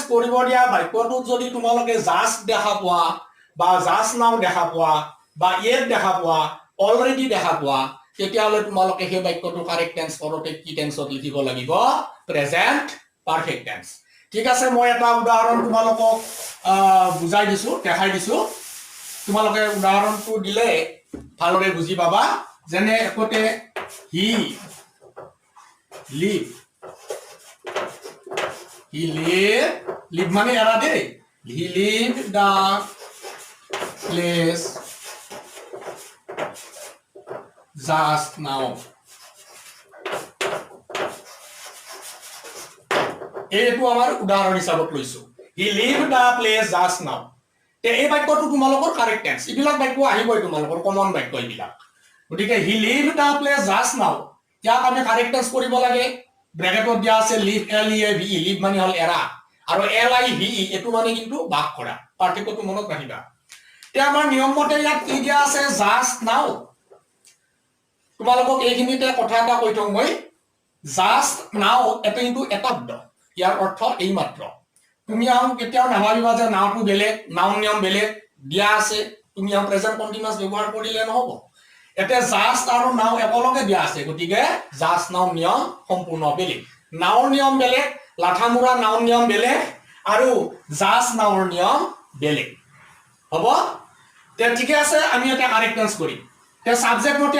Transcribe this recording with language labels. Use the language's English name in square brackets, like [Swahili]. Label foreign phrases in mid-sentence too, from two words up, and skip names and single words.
[Assamese] কৰিব দিয়া বাক্যটোত যদি তোমালোকে জাস্ট দেখা পোৱা বা [English] just now [Assamese] দেখা পোৱা বা yet দেখা পোৱা অলৰেডি দেখা পোৱা তেতিয়াহলে তোমালোকে সেই বাক্যটো [English] correct tense [Assamese] কৰোতে কি টেন্সত লিখিব লাগিব [English] present perfect tense [Assamese] ঠিক আছে মই এটা উদাহৰণ তোমালোকক বুজাই দিছো দেখাই দিছো তোমালোকে উদাহৰণটো দিলে ভালদৰে বুজি পাবা যেনে একতে হি লিভ মানে এৰা দেই [English] He leave the place just now [Assamese] এইটো আমাৰ উদাহৰণ হিচাপত লৈছো হি [English] leave the place just now [Assamese] তে এই বাক্যটো তোমালোকৰ [English] correct tense [Assamese] ইবিলাক বাক্য আহিবই তোমালোকৰ কমন বাক্য ইবিলাক গতিকে [English] He leave the place just now [Assamese] ইয়াক আমি [English] correct tense [Assamese] কৰিব লাগে ব্ৰেকেটত দিয়া আছে [English] leave L E V leave [Assamese] মানে হল এৰা আৰু [English] L I V [Assamese] এটো মানে কিন্তু বাক কৰা পাৰ্থক্যটো মনত ৰাখিবা তে আমাৰ নিয়ম মতে ইয়াত কি দিয়া আছে [English] just now [Assamese] তোমালোকক এইখিনিতে কথা এটা কৈ থওঁ মই [English] just now [Assamese] এটা কিন্তু এটা শব্দ ইয়াৰ অৰ্থ এই মাত্ৰ তুমি আহো কেতিয়াও নাভাবিবা যে নাওটো বেলেগ নাও নিয়ম বেলেগ দিয়া আছে তুমি আহো [English] present continuous [Assamese] ব্যৱহাৰ কৰিলে নহব এতে জাস্ট আৰু নাও একেলগে দিয়া আছে গতিকে [English] just now [Assamese] নিয়ম সম্পূৰ্ণ বেলেগ নাওৰ নিয়ম বেলেগ লাঠামুৰা নাওৰ নিয়ম বেলেগ আৰু [English] just nowৰ [Assamese] নিয়ম বেলেগ হ'ব তে ঠিক আছে আমি এটা [English] correct tense [Assamese] কৰিম তে সাবজেক্ট মতে